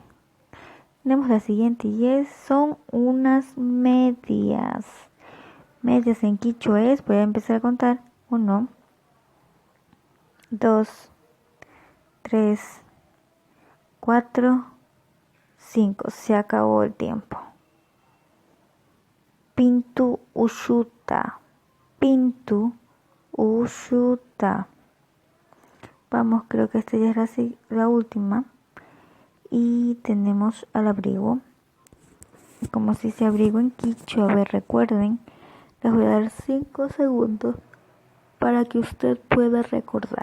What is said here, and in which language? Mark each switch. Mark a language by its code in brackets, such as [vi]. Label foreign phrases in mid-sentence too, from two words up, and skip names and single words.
[es] Tenemos la siguiente y son unas medias. Medias en quichua voy a empezar a contar. 1, 2, 3, 4, 5. Se acabó el tiempo. [qu] Pintu ushuta. Pintu ushuta. [es] Vamos, creo que esta ya es la última. Y tenemos al abrigo. Como si se abrigo en quichua. A ver, recuerden. Les voy a dar 5 segundos para que usted pueda recordar.